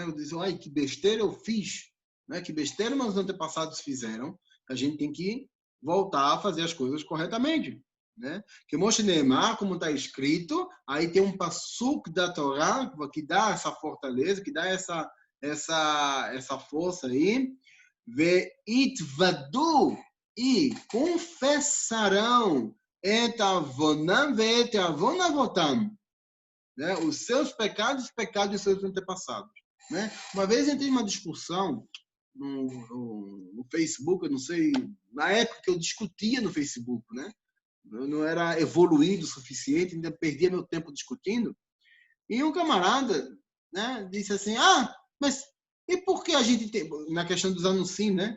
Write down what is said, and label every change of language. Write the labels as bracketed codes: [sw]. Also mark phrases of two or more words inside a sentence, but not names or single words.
[pt] Eu digo, ai, que besteira eu fiz, né? Que besteira meus antepassados fizeram, a gente tem que voltar a fazer as coisas corretamente, né? Que [he] כמו שנאמר, [pt] como está escrito, aí tem um pasuk da Torá que dá essa fortaleza, que dá essa força aí, ve'itvadu, e confessarão [he] את עוונם ואת עוון אבותם, [pt] né? Os seus pecados, os pecados dos seus antepassados, né? Uma vez eu entrei numa discussão no Facebook, eu não sei, na época que eu discutia no Facebook, né? Eu não era evoluído o suficiente, ainda perdia meu tempo discutindo, e um camarada, né, disse assim, mas e por que a gente tem, na questão dos anuncim, né?